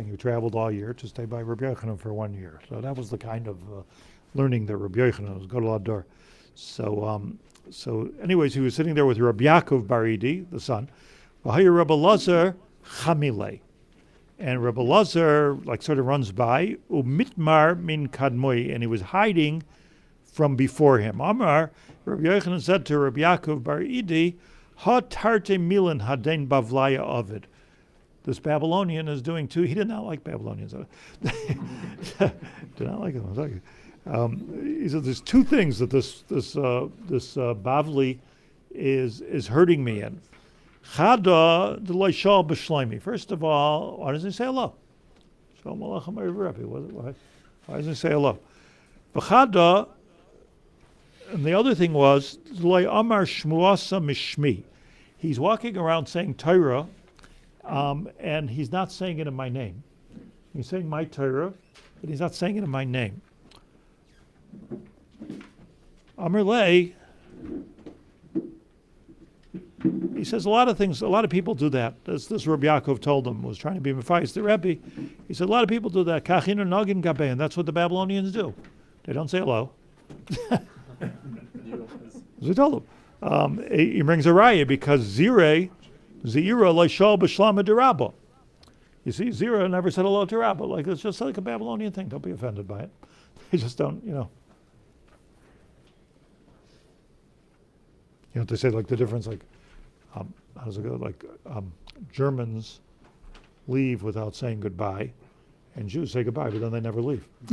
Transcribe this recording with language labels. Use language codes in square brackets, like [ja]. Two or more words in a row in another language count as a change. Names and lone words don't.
[en] He traveled all year to stay by Rabbi Yochanan for 1 year. So that was the kind of learning that Rabbi Yochanan was [he] Gadol Hador. [en] So anyways, he was sitting there with Rabbi Yaakov Bar Idi, the son. [arc] V'haya Rabbi Lazar Chamilei. [en] And Rabbi Lazar like sort of runs by, [arc] umitmar min kadmoi, [en] and he was hiding from before him. Amar, Rabbi Yochanan said to Rabbi Yaakov Bar Idi, [arc] ha tarte milan haden bavlaya ovid. [en] This Babylonian is doing too. He did not like Babylonians. Did not like them. He said there's two things that this Bavli is hurting me in. [arc] Chada d'loishal b'shleimi. [en] First of all, why doesn't he say hello? [he] Shalom aleichem Rebbe. [en] Why doesn't he say hello? V'chada, and the other thing was [arc] d'loi amar shmuasa mishmi. [en] He's walking around saying Torah, and he's not saying it in my name. He's saying my Torah, but he's not saying it in my name. [arc] Amar lei, [en] he says a lot of people do that. This Rabbi Yaakov told him, was trying to be Mephias the Rebbe. He said a lot of people do that. [arc] Kachinu nogin gabe, [en] and that's what the Babylonians do. They don't say hello. He told him. He brings a raya because Zeira [arc] loishal b'shlama de Rabbah. [en] You see, Zeira never said hello to Rabbah. Like it's just like a Babylonian thing. Don't be offended by it. They just don't, You know what they say, like the difference, like, how does it go? Like, Germans leave without saying goodbye, and Jews say goodbye, but then they never leave.